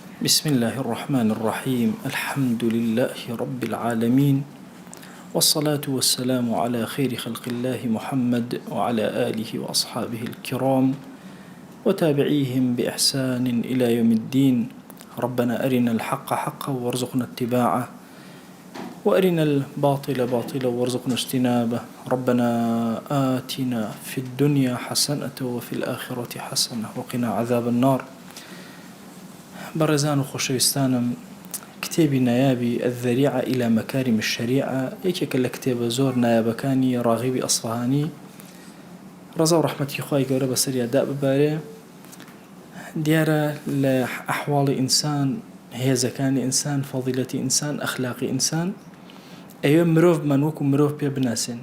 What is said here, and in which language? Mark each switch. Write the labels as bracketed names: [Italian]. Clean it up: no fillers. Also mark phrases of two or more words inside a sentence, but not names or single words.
[Arabic] بسم الله الرحمن الرحيم الحمد لله رب العالمين والصلاة والسلام على خير خلق الله محمد وعلى آله وأصحابه الكرام وتابعيهم بإحسان إلى يوم الدين. ربنا أرنا الحق حقا وارزقنا اتباعه وأرنا الباطل باطلا وارزقنا اجتنابه. ربنا آتنا في الدنيا حسنة وفي الآخرة حسنة وقنا عذاب النار. [Central Kurdish] بەڕێزان و خۆشەویستانم، کتێبی نایابی الذەریعە إلى مەکارم الشەریعە یەکێکە لە کتێبە زۆر نایابەکانی ڕاغیبی ئەسفەهانی ڕەزا و ڕەحمەتی خوای گەورە بەسەریا دا ببارێ. دیارە لە ئەحواڵی ئینسان، هێزەکانی ئینسان، فەضیلەتی ئینسان، ئەخلاقی ئینسان ئەوێ مرۆڤمان وەکو مرۆڤ پێ بناسێن.